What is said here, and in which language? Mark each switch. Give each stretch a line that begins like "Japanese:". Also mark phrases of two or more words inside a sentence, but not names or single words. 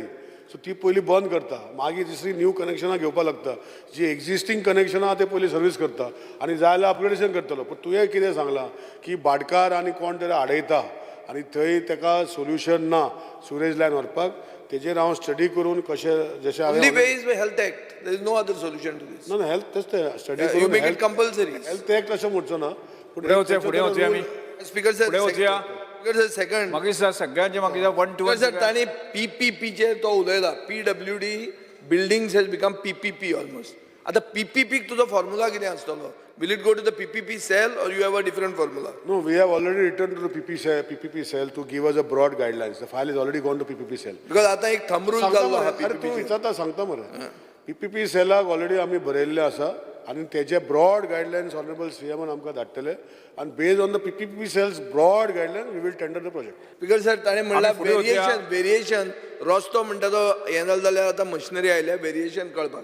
Konkani: सो ती पयलीं बंद करता, मागीर दुसरी न्यू कनेक्शनां घेवपा लागता. जी एक्झिस्टींग कनेक्शनां ते पयलीं सर्वीस करता आनी जाय जाल्यार अपग्रेडेशन करतलो. पूण तुवें कितें सांगलां की भाटकार आनी कोण तरी आडयता आनी थंय ताका सोल्युशन ना
English: sewerage line
Konkani: व्हरपाक. तेजेर हांव स्टडी करून कशें जशें
English: Only way is by health act. There is no other solution to this.
Konkani: ना हेल्थ तेच स्टडी
English: You
Konkani: करून
English: make it compulsory. health act
Konkani: अशें म्हणचो ना. फुडें वचया आमी
English: Speaker sir
Konkani: फुडें वचया.
English: Speaker sir second
Konkani: मागीर सगळ्यांचे मागीर 1-to-1 सर तांणी PPPचेर तो उलयला.
English: PWD buildings has become PPP almost.
Konkani: आतां PPPक तुजो फॉर्म्युला कितें आसतलो?
English: Will it go to the PPP cell or you have a different formula? No, we have already returned to the PPP cell to give us a broad guidelines. The file is already gone to PPP cell.
Konkani: Because आता एक
English: thumb rule
Konkani: जाल्लो हा तूं विचारता सांगता मरे. PPP सेलाक ऑलरेडी आमी बरयल्ले आसा आनी तेजे
English: broad guidelines honourable
Konkani: सीएमान आमकां धाडटले आनी
English: based on the PPP cell's broad guideline we will tender the project. because sir
Konkani: ताणें म्हणला व्हेरिएशन रस्तो म्हणटा तो हें जालो जाल्यार आतां मशिनरी आयल्या व्हेरिएशन कळपाक.